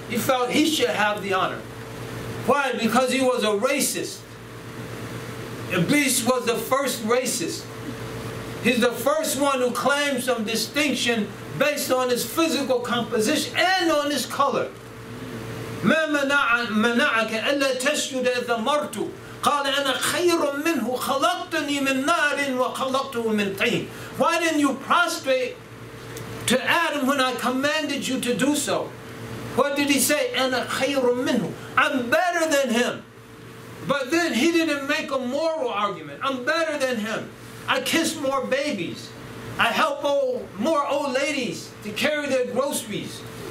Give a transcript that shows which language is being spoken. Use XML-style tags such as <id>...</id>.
<en>He felt he should have the honor. Why? Because he was a racist. Iblis was the first racist. He's the first one who claimed some distinction based on his physical composition and on his color.</en> <ar>ما منعك ألا تسجد إذا مرت قال أنا خير منه خلقتني من نار وخلقته من طين.</ar> <en>Why didn't you prostrate to Adam when I commanded you to do so? What did he say?</en> <ar>أنا خير منه.</ar> <en>I'm better than him. But then he didn't make a moral argument. I'm better than him. I kiss more babies. I help more old ladies to carry their groceries.</en>